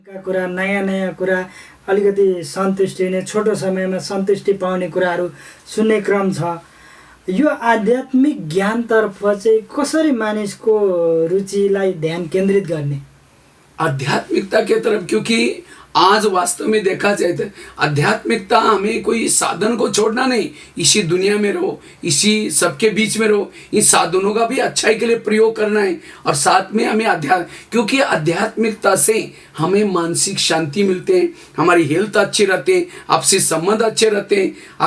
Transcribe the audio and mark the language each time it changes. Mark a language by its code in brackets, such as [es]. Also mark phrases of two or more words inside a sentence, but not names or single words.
[ne] का कुरा नयाँ नयाँ कुरा अलिकति सन्तुष्टि हुने छोटो समयमा सन्तुष्टि पाउने कुराहरू सुन्ने क्रम छ। यो आध्यात्मिक ज्ञानतर्फ चाहिँ कसरी मानिसको रुचिलाई ध्यान केन्द्रित गर्ने? [hi] आध्यात्मिकता के तरफ, क्योंकि आज वास्तव में देखा जाए तो आध्यात्मिकता हमें कोई साधन को छोड़ना नहीं, इसी दुनिया में रहो, इसी सबके बीच में रहो, इन साधनों का भी अच्छाई के लिए प्रयोग करना है और साथ में हमें क्योंकि आध्यात्मिकता से हमें मानसिक शांति मिलते हैं, हमारी हेल्थ अच्छी रहते हैं, आपसी संबंध अच्छे रहते हैं।